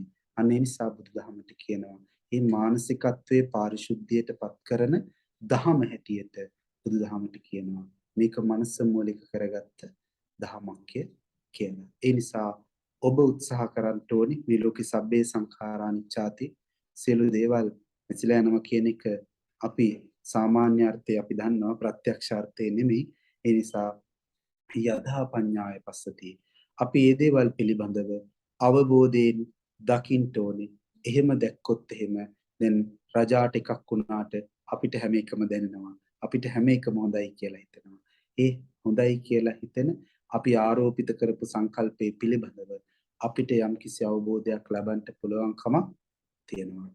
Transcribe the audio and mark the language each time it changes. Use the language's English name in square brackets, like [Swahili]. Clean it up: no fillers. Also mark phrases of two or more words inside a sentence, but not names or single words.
[Sinhala] අන්න ඒ නිසා බුදුදහමට කියනවා මේ මානසිකත්වයේ පාරිශුද්ධියට පත් කරන දහම හැටියට බුදුදහමට කියනවා මේක මනස මූලික කරගත්ත දහමක් කියලා. ඒ නිසා ඔබ උත්සාහ කරන්න ඕනි මේ ලෝකේ [Pali] සබ්බේ සංඛාරා අනිච්චාති [Sinhala] සියලු දේවල් මෙචිලා යනවා කියන එක අපි සාමාන්‍ය අර්ථය අපි දන්නවා ප්‍රත්‍යක්ෂ අර්ථය නෙමෙයි. ඒ නිසා [Pali] යදා පඤ්ඤාය පස්සති [Sinhala] අපි මේ දේවල් පිළිබඳව අවබෝධයෙන් දකින්න ඕනේ. එහෙම දැක්කොත් එහෙම දැන් රජාට එකක් වුණාට අපිට හැම එකම දැනෙනවා. අපිට හැම එකම හොඳයි කියලා හිතෙනවා. ඒ හොඳයි කියලා හිතෙන අපි ආරෝපිත කරපු සංකල්පයේ පිළිබඳව අපිට යම්කිසි අවබෝධයක් ලබන්න පුළුවන්කම තියෙනවා.